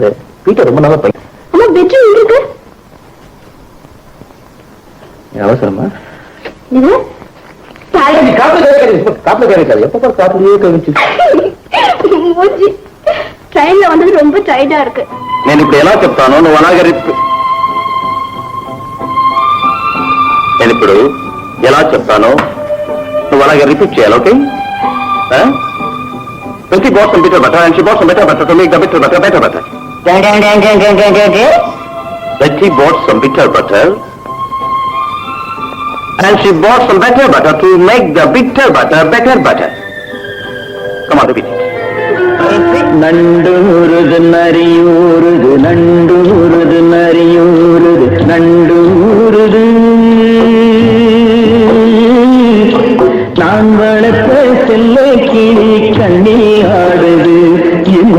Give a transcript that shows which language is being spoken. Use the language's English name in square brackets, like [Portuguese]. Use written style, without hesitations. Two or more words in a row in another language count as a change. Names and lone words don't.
[Tamil] வீட்டை ரொம்ப நல்ல பையன். இருக்கு அவசரமா ட்ரெயின்ல வந்தது ரொம்ப டயர்டா இருக்கு. [Telugu] నేను ఇప్పుడు ఎలా చెప్తాను, నువ్వు అలాగే నేను ఇప్పుడు ఎలా చెప్తాను నువ్వు అలాగే రిపీట్ చేయాలి. ఓకే? [English] Betty bought some bitter butter and she bought some bitter butter to make the bitter butter better butter. Betty bought some bitter butter and she bought some better butter to make the bitter butter better butter. Come on, repeat it. [Tamil] நண்டூருது நரியூருது நண்டூருது நரியூருது நண்டூருது நான் வளர்த்த செல்ல கிளி கண்ணில் ஆடுது என்